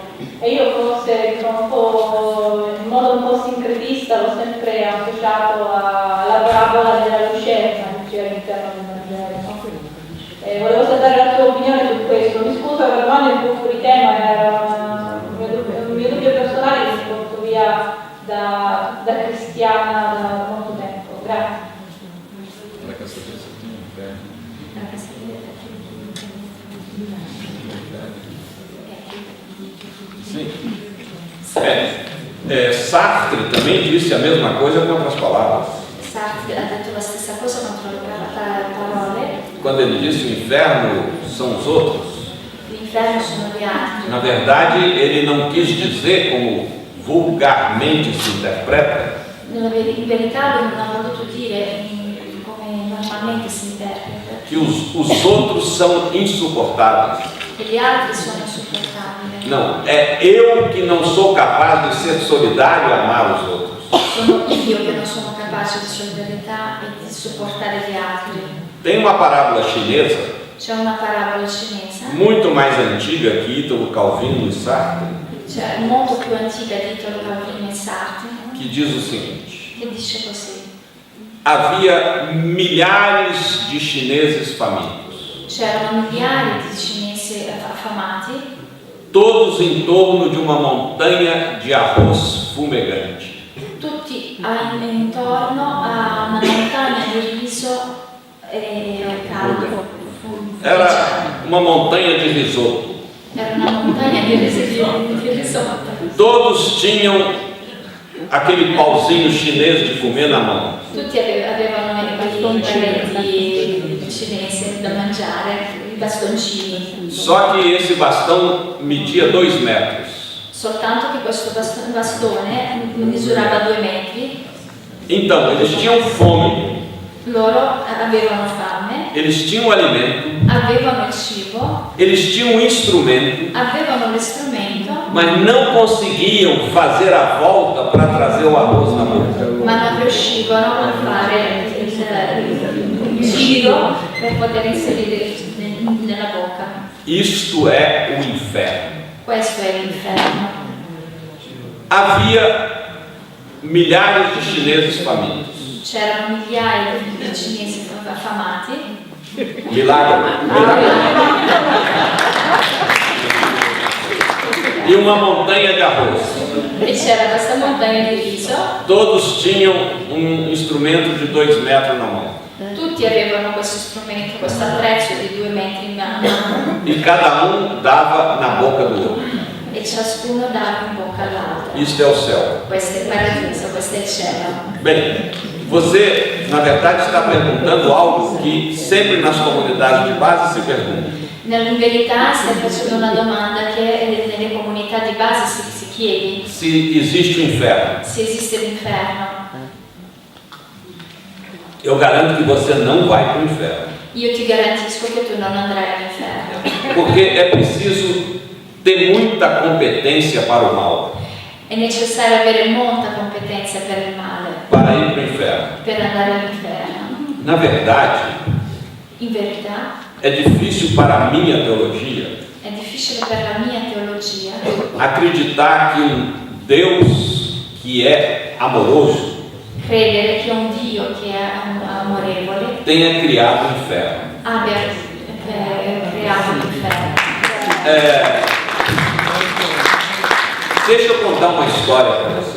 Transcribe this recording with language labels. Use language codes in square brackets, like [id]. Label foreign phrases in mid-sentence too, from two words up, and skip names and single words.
[it] E io forse in modo un po' sincretista l'ho sempre associato alla parabola della lucerna che c'è all'interno del Vangelo. Volevo sapere la tua opinione su questo. Mi scuso per domande un po' fuori tema, era un mio dubbio personale che mi porto via da cristiana da molto tempo. Grazie. [pt] Sim. Sartre também disse a mesma coisa com outras palavras. [it] Sartre ha detto la stessa cosa contro le parole. [pt] Quando ele disse o inferno são os outros, [it] L'inferno sono gli altri. [pt] na verdade ele não quis dizer como vulgarmente se interpreta, [it] In verità lui non ha voluto dire come normalmente si interpreta. [pt] que os outros são insuportáveis. [it] E gli altri sono insopportabili. [pt] Não, é eu que não sou capaz de ser solidário e amar os outros. [it] Sono io che non sono capace di solidarietà e di sopportare gli altri. [pt] Tem uma parábola chinesa [it] C'è una parabola cinese, [pt] muito mais antiga que Italo Calvino e Sartre, [it] cioè molto più antica di Italo Calvino e Sartre, [pt] que diz o seguinte: [it] che dice così. [pt] havia milhares de chineses famintos, [it] C'erano migliaia di cinesi affamati, [pt] todos em torno de uma montanha de arroz fumegante. [it] tutti intorno a una montagna di riso caldo. [pt] Era uma montanha de risoto. [it] Era una montagna di risotto. [pt] Todos tinham aquele pauzinho chinês de comer na mão. [it] Tutti avevano i bastoncini cinesi da mangiare, i bastoncini. [pt] Só que esse bastão media 2 metros. [it] Soltanto che questo bastone misurava 2 metri. [pt] Então, eles tinham fome, [it] Loro avevano fame, [pt] eles tinham alimento, [it] avevano il cibo, [pt] eles tinham um instrumento, [it] avevano l'istrumento, [pt] mas não conseguiam fazer a volta para trazer o arroz na boca. [it] ma non riuscivano a fare il giro per poter inserire nella bocca. [pt] Isto é o inferno. [it] Questo è l'inferno. [pt] Havia milhares de chineses famintos. [it] C'erano migliaia di cinesi affamati. [pt] Milagre. E uma montanha de arroz. [it] E c'era questa montagna di riso. [pt] Todos tinham um instrumento de 2 metros na mão. [it] Tutti Tutti avevano questo strumento, questo attrezzo di 2 metri in mano. [pt] E cada dava na boca do outro. [it] E ciascuno dava in bocca all'altro. [pt] Isto é o céu. [it] Questo è il paradiso, questo è il cielo. [pt] Bem, você, na verdade, está perguntando algo que sempre nas comunidades de base se pergunta. [it] In verità stai facendo una domanda che nelle comunità di base si chiede. [pt] Se existe o inferno. [it] Se esiste l'inferno. [pt] Eu garanto que você não vai para o inferno. [it] Io ti garantisco che tu non andrai all'inferno. [pt] Porque é preciso ter muita competência para o mal. [it] È necessario avere molta competenza per il male. [pt] Para ir para o inferno. [it] Per andare all'inferno. [pt] Na verdade, [it] in verità, [pt] é difícil para a minha teologia. [it] È difficile per la mia teologia. [pt] Acreditar que Deus que é amoroso [it] Credere che un Dio che è amorevole [pt] tenha criado o inferno. [it] Abbia creato l'inferno. [pt] Deixa eu contar uma história para vocês.